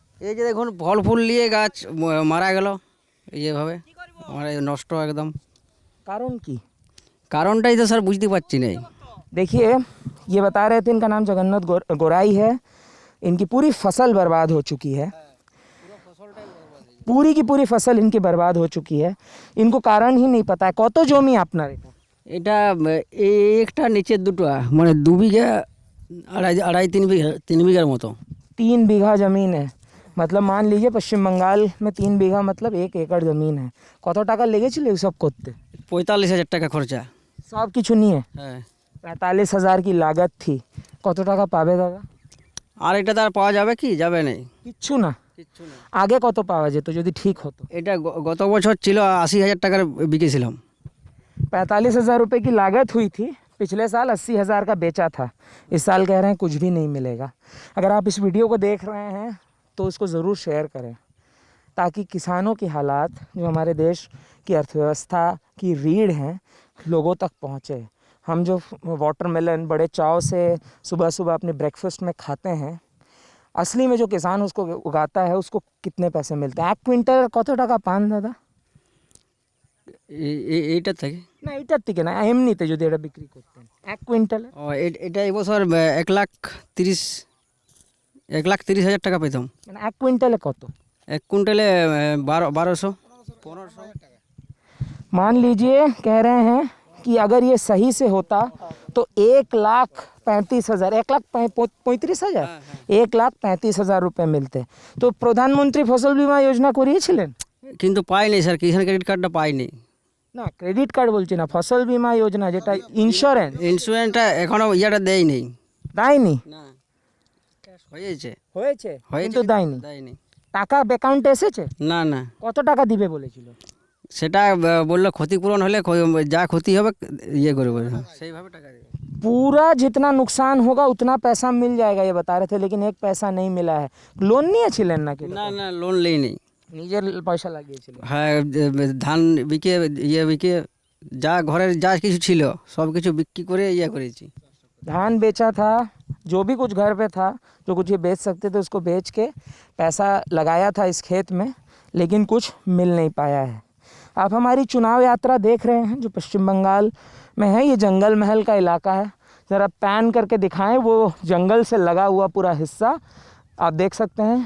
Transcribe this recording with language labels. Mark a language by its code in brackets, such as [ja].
[bn] এই যে দেখুন ফল ফুল নিয়ে গাছ মারা গেল এইভাবে, মানে নষ্ট একদম। কারণ কি? কারণটাই তো স্যার বুঝতে পারছি না। [hi] देखिए, ये बता रहे थे इनका नाम जगन्नाथ गोराई है। इनकी पूरी फसल बर्बाद हो चुकी है, पूरी की पूरी फसल इनकी बर्बाद हो चुकी है। इनको कारण ही नहीं पता है। [bn] कत जमी আপনার এটা? এটা একটা নিচে দুটো, মানে 2 বিঘা আড়াই 3 বিঘার মতো। [hi] 3 बीघा ज़मीन है। मतलब मान लीजिए पश्चिम बंगाल में 3 बीघा मतलब 1 एकड़ ज़मीन है। [bn] কত টাকা লেগেছিল সব করতে? 45,000 টাকা খরচা। সব কিছু নিয়ে হ্যাঁ, [hi] 45,000 की लागत थी। [bn] কত টাকা পাবে দাদা? আর এটা তার পাওয়া যাবে কি? যাবে না, কিচ্ছু না। কিচ্ছু না। আগে কত পাওয়া যেত যদি ঠিক হতো? এটা গত বছর ছিল 80,000 টাকার বিকেছিলাম। [hi] 45,000 रुपये की लागत हुई थी। पिछले साल 80,000 का बेचा था। इस साल कह रहे हैं कुछ भी नहीं मिलेगा। अगर आप इस वीडियो को देख रहे हैं तो इसको ज़रूर शेयर करें, ताकि किसानों की हालात, जो हमारे देश की अर्थव्यवस्था की रीढ़ हैं, लोगों तक पहुँचे। हम जो वाटरमेलन बड़े चाव से सुबह सुबह अपने ब्रेकफास्ट में खाते हैं, असली में जो किसान उसको उगाता है उसको कितने पैसे मिलते हैं? [bn] 1 কুইন্টাল কত টাকা পান দাদা? এইটা থেকে না এটার থেকে না, এমনিতে যদি এটা বিক্রি করতেন 1 কুইন্টালে? এটা এবছর 1,30,000 টাকা পেতাম। মানে 1 কুইন্টালে কত? 1 কুইন্টালে 1200 1500। [hi] मान लीजिए कह रहे हैं कि अगर ये सही से होता तो 1,35,000 1,35,000 1,35,000 रुपये मिलते। तो प्रधानमंत्री फसल बीमा योजना [bn] করিয়েছিলেন? কিন্তু পাইনি স্যার, কিষাণ ক্রেডিট কার্ডটা পাইনি। না ক্রেডিট কার্ড বলছি না, ফসল বীমা যোজনা যেটা ইন্স্যুরেন্স। ইন্স্যুরেন্সটা এখনো ইয়াটা দেয়নি। দেয়নি? না, হয়েছে হয়েছে হয়েছে কিন্তু দেয়নি। দেয়নি। টাকা অ্যাকাউন্টে এসেছে? না না, কত টাকা দিবে বলেছিল? সেটা বললো ক্ষতিপূরণ হলে যা ক্ষতি হবে ইয়ে করবে, সেইভাবে টাকা দেবে। [hi] पूरा जितना नुकसान होगा उतना पैसा मिल जाएगा ये बता रहे थे, लेकिन एक पैसा नहीं मिला है। [bn] लोन নিয়েছিলেন নাকি? না না, লোন নেই। নিজের পয়সা লাগিয়েছিলেন? হ্যাঁ, ধান বিকে বিকে যা ঘরের যা কিছু ছিল সব কিছু বিক্রি করে ইয়ে করেছি। [hi] धान बेचा था, जो भी कुछ घर पे था, जो कुछ ये बेच सकते थे उसको बेच के पैसा लगाया था इस खेत में, लेकिन कुछ मिल नहीं पाया है। आप हमारी चुनाव यात्रा देख रहे हैं जो पश्चिम बंगाल में है। ये जंगल महल का इलाका है। ज़रा पैन करके दिखाएं वो जंगल से लगा हुआ पूरा हिस्सा आप देख सकते हैं।